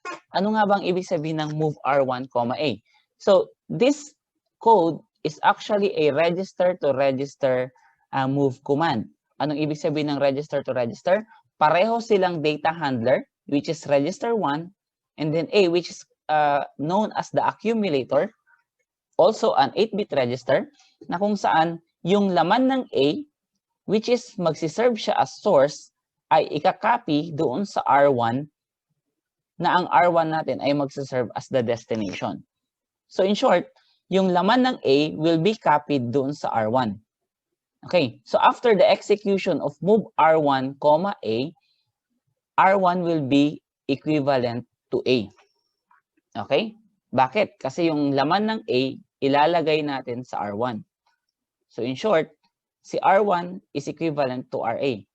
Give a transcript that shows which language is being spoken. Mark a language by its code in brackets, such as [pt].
[tl] Ano nga bang ibig sabihin ng move R1, A? [en] So this code is actually a register-to-register move command. [tl] Anong ibig sabihin ng register-to-register? Pareho silang data handler, [en] which is register 1, and then A, which is known as the accumulator, also an 8-bit register, [tl] na kung saan yung laman ng A, which is magsiserve siya as source, ay ikakopy doon sa R1, na ang R1 natin ay magsiserve as the destination. [en] So in short, [tl] yung laman ng [en] A will be copied doon sa R1. Okay, so after the execution of move R1, A, R1 will be equivalent to A. [tl] Okay? Bakit? Kasi yung laman ng A, ilalagay natin sa R1. [en] So in short, si R1 is equivalent to RA.